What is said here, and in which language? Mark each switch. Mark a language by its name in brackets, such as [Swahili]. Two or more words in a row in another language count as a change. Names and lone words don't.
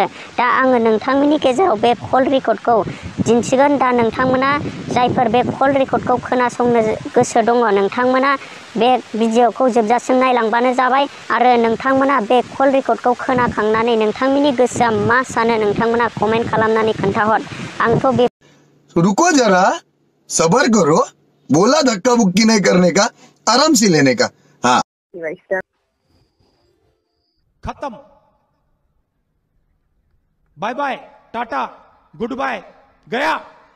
[Bodo] दा आङो नोंथांमोननि गेजेराव बे कल रेकर्डखौ दिन्थिगोन। दा नोंथांमोना जायफोर बे कल रेकर्डखौ खोनासंनो गोसो दङ नोंथांमोना बे भिडिअखौ जोबजासिम नायलांबानो जाबाय आरो नोंथांमोना बे कल रेकर्डखौ खोनाखांनानै नोंथांमोननि गोसोआ मा सानो नोंथांमोना कमेन्ट खालामनानै खोन्थाहर। आंथ' बे [Hindi] रुको जरा सबर करो, बोला धक्का बुक्की नहीं करने का, आराम से लेने का। हाँ खत्म, [English] bye bye tata good bye [Hindi] गया।